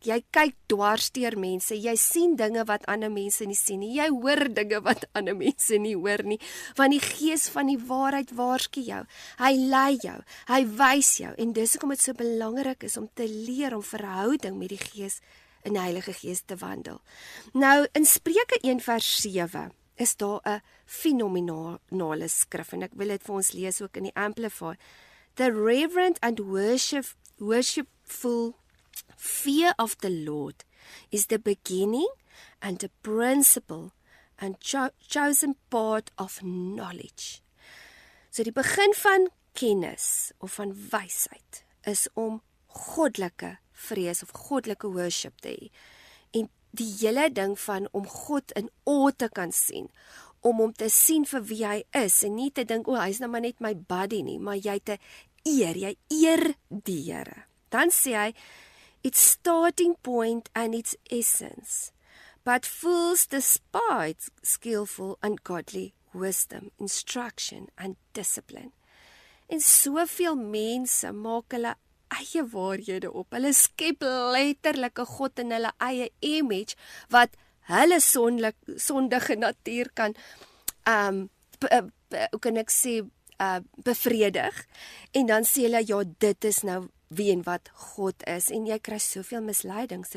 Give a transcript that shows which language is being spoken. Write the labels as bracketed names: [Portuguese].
[Afrikaans] Jy kyk dwars deur mense, jy sien dinge wat ander mense nie sien nie, jy hoor dinge wat ander mense nie hoor nie, want die Gees van die waarheid waarsku jou, hy lei jou, hy wys jou, en dis hoekom dit so belangrik is om te leer om verhouding met die Gees, in die Heilige Gees te wandel. Nou, in Spreuke 1 vers 7, is daar 'n fenominale skrif, en ek wil dit vir ons lees ook in die Amplify. [English] The reverent and worshipful fear of the Lord is the beginning and the principle and chosen part of knowledge. [Afrikaans] So die begin van kennis of van wysheid is om goddelike vrees of goddelike worship te hê. En die hele ding van om God in awe te kan sien, om hom te sien vir wie hy is, en nie te dink, hy is nou maar net my buddy nie, maar jy eer die Here. [English] Dan sê hy, its starting point and its essence, but fools despise skillful and godly wisdom, instruction and discipline. [Afrikaans] En soveel mense maak hulle eie waarhede op, hulle skep letterlik 'n God in hulle eie image, wat hulle sondige natuur kan, hoe kan ek sê, bevredig, en dan sê hulle, ja, dit is nou wie en wat God is, en jy kry soveel misleidings.